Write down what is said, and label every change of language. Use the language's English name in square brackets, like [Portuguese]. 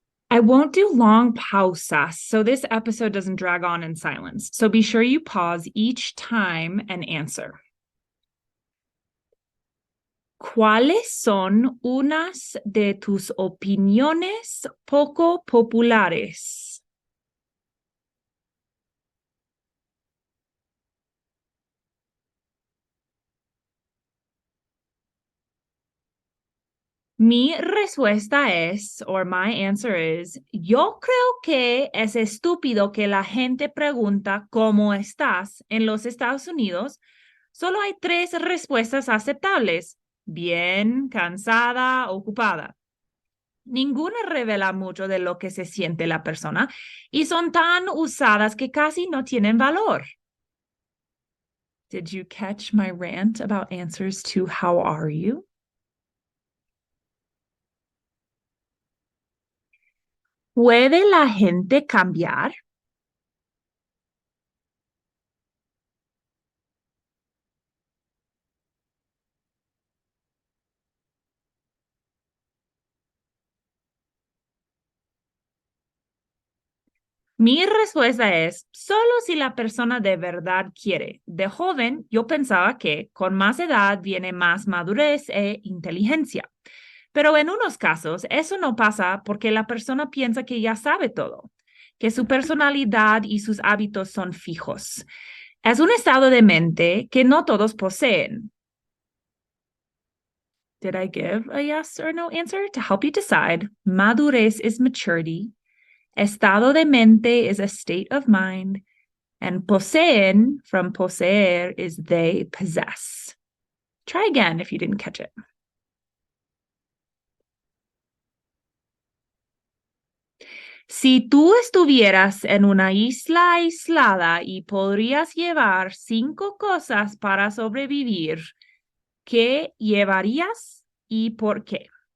[English] I won't do long pausas, so this episode doesn't drag on in silence. So be sure you pause each time and answer. [Spanish] ¿Cuáles son unas de tus opiniones poco populares? Mi respuesta es, [English] or my answer is, [Spanish] yo creo que es estúpido que la gente pregunta cómo estás en los Estados Unidos. Solo hay 3 respuestas aceptables: bien, cansada, ocupada. Ninguna revela mucho de lo que se siente la persona y son tan usadas que casi no tienen valor. [English] Did you catch my rant about answers to how are you? [Spanish] ¿Puede la gente cambiar? Mi respuesta es, solo si la persona de verdad quiere. De joven, yo pensaba que con más edad viene más madurez e inteligencia. Pero en unos casos, eso no pasa porque la persona piensa que ya sabe todo, que su personalidad y sus hábitos son fijos. Es un estado de mente que no todos poseen. [English] Did I give a yes or no answer? To help you decide, madurez is maturity. Estado de mente is a state of mind, And poseen, from poseer, is they possess. Try again if you didn't catch it. [Spanish] Si tú estuvieras en una isla aislada y podrías llevar 5 cosas para sobrevivir, ¿qué llevarías y por qué?